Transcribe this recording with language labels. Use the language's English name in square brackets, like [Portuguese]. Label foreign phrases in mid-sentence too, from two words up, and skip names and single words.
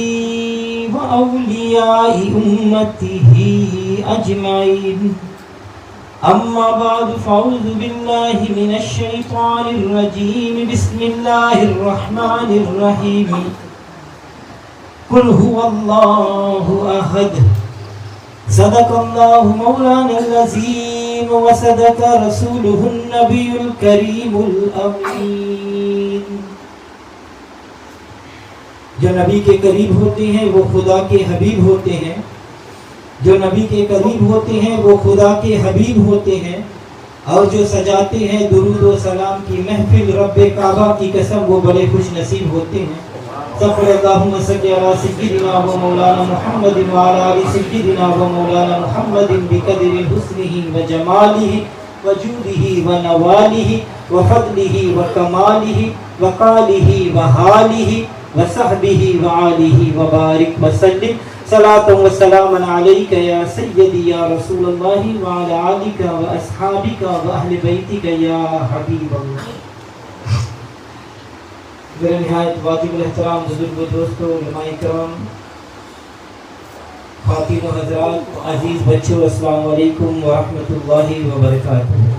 [Arabic] وأولياء أمته أجمعين أما بعد فأعوذ بالله من الشيطان الرجيم بسم الله الرحمن الرحيم قل هو الله أحد صدق الله مولانا العظيم وصدق رسوله النبي الكريم الأمين [Urdu] جو نبی کے قریب ہوتے ہیں وہ خدا کے حبیب ہوتے ہیں، جو نبی کے قریب ہوتے ہیں وہ خدا کے حبیب ہوتے ہیں، اور جو سجاتے ہیں درود و سلام کی محفل رب کعبہ کی قسم وہ بڑے خوش نصیب ہوتے ہیں۔ [Arabic] صلی اللہم صلی علی سیدنا و مولانا محمد وعلی آل سیدنا و مولانا محمد بقدر حسنہ و جمالہ و جودہ و نوالہ و فضلہ و کمالہ و قالہ و حالہ وصحبہ وآلہ وبارک وسلم صلاۃ و سلام علیک یا سیدی یا رسول اللہ وعلی آلک و اصحابک و اہل بیتک یا حبیب اللہ۔ [Urdu] میرے نہایت واجب الاحترام بزرگ و دوستوں، علماء کرام، خواتین و حضرات، عزیز بچوں، [Arabic] السلام علیکم ورحمۃ اللہ وبرکاتہ۔